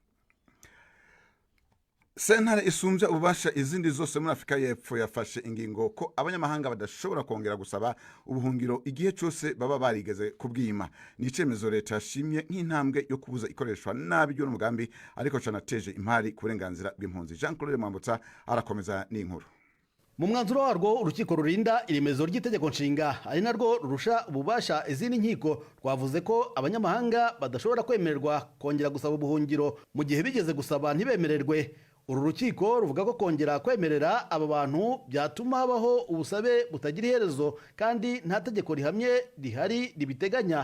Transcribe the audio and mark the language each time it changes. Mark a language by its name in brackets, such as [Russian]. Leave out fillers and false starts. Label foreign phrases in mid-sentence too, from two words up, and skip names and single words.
[Rundi] Sentare isumbya ububasha izindi zose muri Afrika y'Epfo yafashe ingingo ko abanyamahanga badashobora kongera gusaba ubuhungiro igihe cyose baba barigeze kubwima. Ni icemezo leta yashimye nk'intambwe yo kubuza ikoreshwa nabi y'uno mugambi, ariko canateje impari ku burenganzira bw'impunzi. Jean Claude Mwambutsa arakomeza n'inkuru. [Kinyarwanda] Mu mwanzuro warwo urukiko rurinda iremezo ry'itegeko nshinga ari narwo rurusha ububasha izindi nkiko rwavuze ko abanyamahanga badashobora kwemererwa kongera gusaba ubuhungiro mu gihe bigeze gusaba ntibemererwe. Uru rukiko ruvuga ko kongera kwemerera aba bantu byatuma habaho ubusabe butagira iherezo kandi nta tegeko rihamye rihari ribiteganya.